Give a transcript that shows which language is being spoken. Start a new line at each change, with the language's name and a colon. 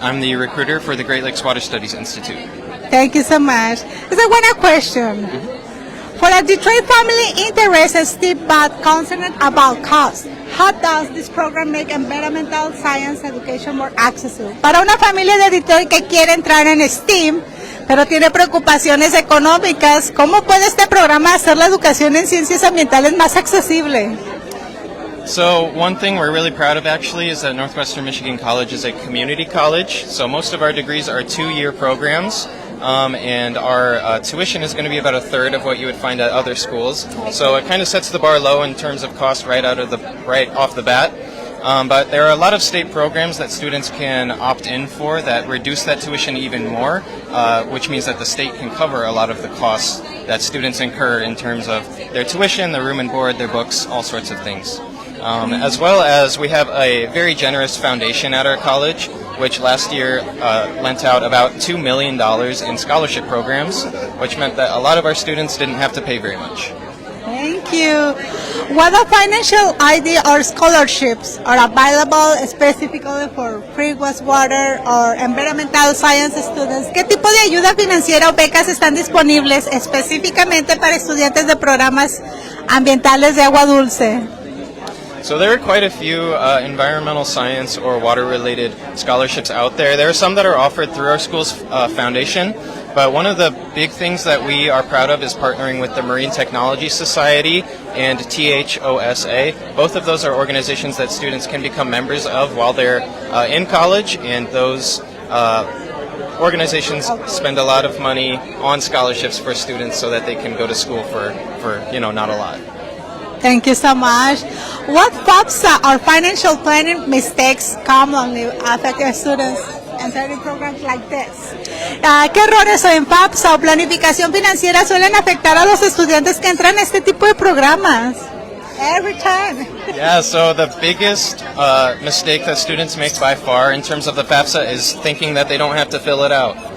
English: I'm the recruiter for the Great Lakes Water Studies Institute. Thank you so much. It's a question. For a Detroit family interested but concerned about cost, how does this program make environmental science education more accessible?
Spanish: Para una familia de Detroit que quiere entrar en STEAM, pero tiene preocupaciones económicas, ¿cómo puede este programa hacer la educación en ciencias ambientales más accesible?
English: So one thing we're really proud of actually is that Northwestern Michigan College is a community college. So most of our degrees are 2-year programs. And our tuition is going to be about 1/3 of what you would find at other schools. So it kind of sets the bar low in terms of cost right off the bat. But there are a lot of state programs that students can opt in for that reduce that tuition even more, which means that the state can cover a lot of the costs that students incur in terms of their tuition, their room and board, their books, all sorts of things. As well as we have a very generous foundation at our college, which last year lent out about $2 million in scholarship programs, which meant that a lot of our students didn't have to pay very much. Thank you. What financial aid or scholarships are available specifically for free wastewater or environmental science students?
Spanish: ¿Qué tipo de ayuda financiera o becas están disponibles específicamente para estudiantes de programas ambientales de agua dulce?
English: So there are quite a few environmental science or water-related scholarships out there. There are some that are offered through our school's foundation, but one of the big things that we are proud of is partnering with the Marine Technology Society and THOSA. Both of those are organizations that students can become members of while they're in college, and those organizations spend a lot of money on scholarships for students so that they can go to school for not a lot. Thank you so much. What FAFSA or financial planning mistakes commonly affect your students entering programs like this?
Spanish: ¿Qué errores en FAFSA o planificación financiera suelen afectar a los estudiantes que entran a este tipo de programas?
English: Every time. Yeah, so the biggest mistake that students make by far in terms of the FAFSA is thinking that they don't have to fill it out.